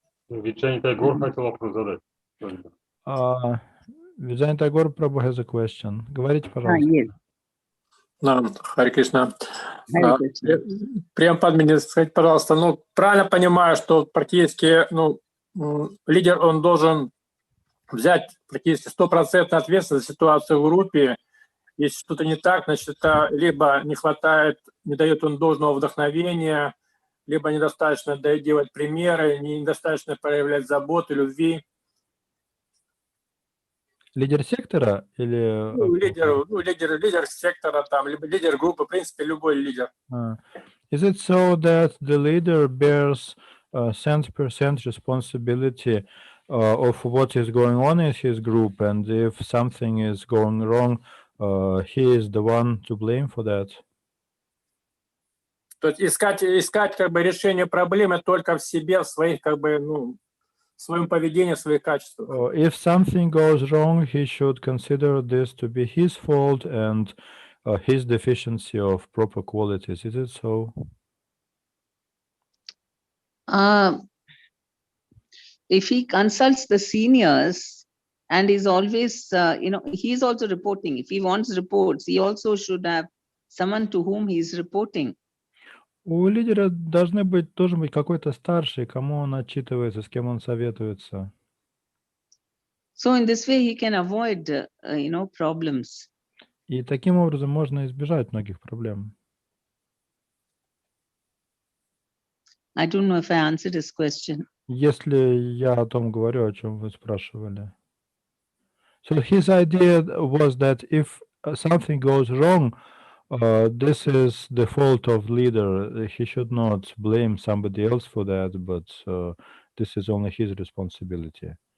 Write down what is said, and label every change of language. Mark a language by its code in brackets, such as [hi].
[ru] Vijay Tagore хотел вопрос задать. [en] Vijay Tagore Prabhu has a question. [ru] Говорите, пожалуйста. [en] Yes. [ru] Хари Кришна. Према Падмини, скажите, пожалуйста, ну, правильно понимаю, что практически, ну, лидер, он должен взять практически 100% ответственность за ситуацию в группе. Если что-то не так, значит, это либо не хватает, не дает он должного вдохновения, либо недостаточно делать примеры, недостаточно проявлять заботу, любви. Лидер сектора или... лидер сектора, там, либо лидер группы, в принципе, любой лидер. [en] Is it so that the leader bears 100% responsibility of what is going on in his group, and if something is going wrong, he is the one to blame for that? [ru] То есть искать как бы решение проблемы только в себе, в своих как бы, ну, в своем поведении, в своих качествах. [en] If something goes wrong, he should consider this to be his fault and his deficiency of proper qualities. Is it so? If he consults the seniors and is always, he's also reporting. If he wants reports, he also should have someone to whom he is reporting. [ru] У лидера должен быть какой-то старший, кому он отчитывается, с кем он советуется. [en] So in this way he can avoid, problems. [ru] И таким образом можно избежать многих проблем. [en] I don't know if I answered his question. [ru] Если я о том говорю, о чем вы спрашивали. [en] So his idea was that if something goes wrong, this is the fault of leader. He should not blame somebody else for that, but this is only his responsibility.